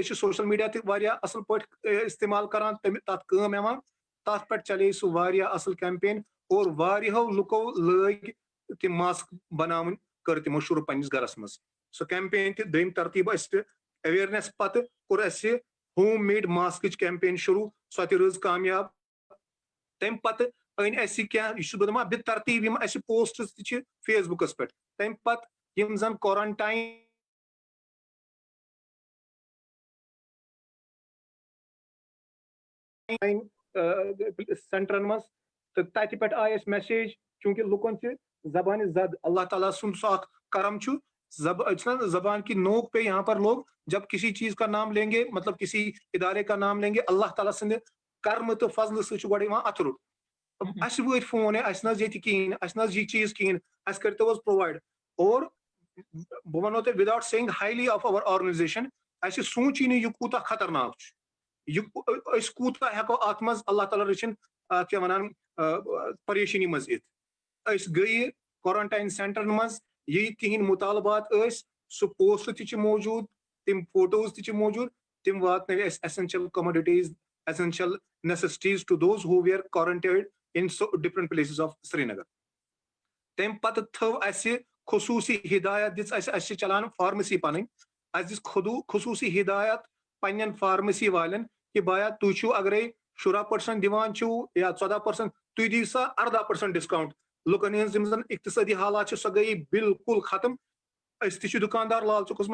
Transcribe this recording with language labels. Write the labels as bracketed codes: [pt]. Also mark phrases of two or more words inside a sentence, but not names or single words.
[ks] چھِ سوشل میڈیا تہِ واریاہ اصل پٲٹھۍ استعمال کران تتھ کٲم یِوان تتھ پٮ۪ٹھ چلے سُہ واریاہ اصل کیمپین اور واریاہو لُکو لٲگۍ تِم ماسک بناوٕنۍ کٔر تِمو شروٗع پننِس گرس منٛز سۄ کیمپین تہِ دوٚیِم ترتیٖب اَسہِ اویرنیس پتہٕ کوٚر اَسہِ [en] home made [ks] ماسکٕچ کیمپین شروٗع سۄ تہِ رٕژ کامیاب تمہِ پتہٕ أنۍ اَسہِ کیٚنٛہہ یہِ چھُس بہٕ دَپان بہِ ترتیٖب یِم اَسہِ پوسٹٕس تہِ چھِ فیس بُکَس پٮ۪ٹھ تَمہِ پَتہٕ یِم زَن کورنٹاین سینٹرن منٛز تہٕ تَتہِ پٮ۪ٹھ آیہِ اَسہِ میسیج چوٗنٛکہِ لُکن چھِ زبانہِ زد اللہ تعالیٰ سُنٛد سُہ اکھ کرم چھُ [ur] زبان کی نوک پہ یہاں پر لوگ جب کسی چیز کا نام لیں گے مطلب کسی ادارے کا نام لیں گے [ks] اللہ تعالیٰ سٕنٛدِ کرمہٕ تہٕ فضلہٕ سۭتۍ چھُ گۄڈٕ یِوان اَتھٕ روٚٹ اَسہِ وٲتۍ فون اَسہِ نہ حظ ییٚتہِ کِہیٖنۍ اَسہِ نہ حظ یہِ چیٖز کِہیٖنۍ اَسہِ کٔرۍتو حظ پرٛووایڈ اور بہٕ وَنو تۄہہِ [en] without saying highly of our [ks] آرگنایزیشن اَسہِ سوٗنچی نہٕ یہِ کوٗتاہ خطرناک چھُ یہِ أسۍ کوٗتاہ ہٮ۪کو اَتھ منٛز اللہ تعالیٰ رٔچھِنۍ اَتھ کیٛاہ وَنان پریشٲنی منٛز یِتھ أسۍ گٔیہِ کورنٹاین سینٹرن منٛز یہِ تِہنٛدۍ مُطالبات ٲسۍ سُہ پوسٹ تہِ چھِ موٗجوٗد تِم فوٹوز تہِ چھِ موٗجوٗد تِم واتنٲوۍ اَسہِ [en] essential commodities essential necessities to those who were quarantined in so different places of Srinagar. [ks] تَمہِ پَتہٕ تھٲو اَسہِ خصوٗصی ہِدایت دِژ اَسہِ چھِ چلان فارمیسی پَنٕنۍ اَسہِ دِژ خصوٗصی ہِدایت پنٕنٮ۪ن فارمیسی والٮ۪ن کہِ بایا تُہۍ چھِو اگرے 16% دِوان چھِو یا 14% تُہۍ دِیِو سا 18% ڈِسکاوُنٹ لُکن ہٕنٛز یِم زن اقتصٲدی حالات چھِ سۄ گٔیے بِلکُل ختم أسۍ تہِ چھِ دُکاندار لال چوکس